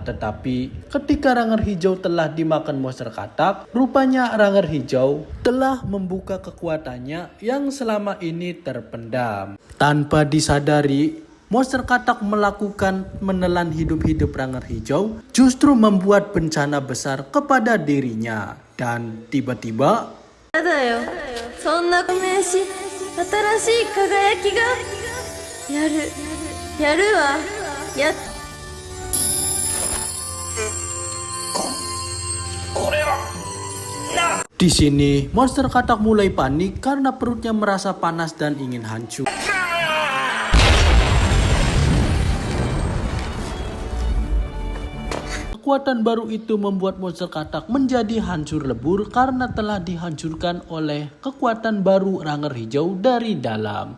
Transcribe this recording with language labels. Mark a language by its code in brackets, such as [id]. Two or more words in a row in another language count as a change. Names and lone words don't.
[id] Tetapi ketika Ranger Hijau telah dimakan monster katak, rupanya Ranger Hijau telah membuka kekuatannya yang selama ini terpendam. Tanpa disadari, monster katak melakukan menelan hidup-hidup Ranger Hijau justru membuat bencana besar kepada dirinya. Dan tiba-tiba [ja] 新しい輝きがやるわやっ [id] Di sini monster katak mulai panik karena perutnya merasa panas dan ingin hancur. Kekuatan baru itu membuat monster katak menjadi hancur lebur karena telah dihancurkan oleh kekuatan baru Ranger Hijau dari dalam.